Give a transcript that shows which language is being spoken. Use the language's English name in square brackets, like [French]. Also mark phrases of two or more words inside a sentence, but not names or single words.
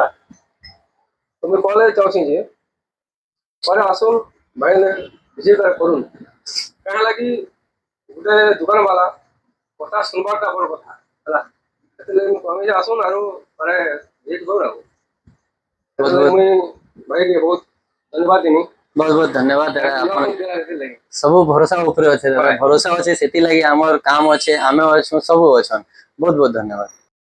[Sambalpuri] ତ ମୁଇଁ କଲେଜ ଯାଉଛିି ଯେ ପରେ ଆସୁନ୍ ଭାଇନେ ଭିଜିଟ୍ କରୁନ୍। କାଁ ହେଲା କି ଗୋଟେ ଦୋକାନ ବାଲା କଥା ଶୁଣବାରଟା ବଡ଼ କଥା ହେଲା। ସେଥିଲାଗି ମୁଁ କହିବି ଯେ ଆସୁନ୍ ଆରୁ ମାନେ ଭିଜିଟ୍ କରୁନ୍ ଆଉ। ସେଥିଲାଗି ମୁଇଁ ଭାଇକେ ବହୁତ ଧନ୍ୟବାଦ ଦେମି। [Hindi] बहुत बहुत धन्यवाद दादा। [Sambalpuri] ନୂଆ ଆପଣ ଫୋନ୍ ଦେଲା ସେଥିଲାଗି ସବୁ ଭरोसा ଉପରେ ଅଛେ ଦାଦା। ଭरोसा ଅଛେ ସେଥିଲାଗି ଆମର କାମ ଅଛେ, ଆମେ ଅଛୁ, ସବୁ ଅଛନ୍। [Hindi] बहुत बहुत धन्यवाद।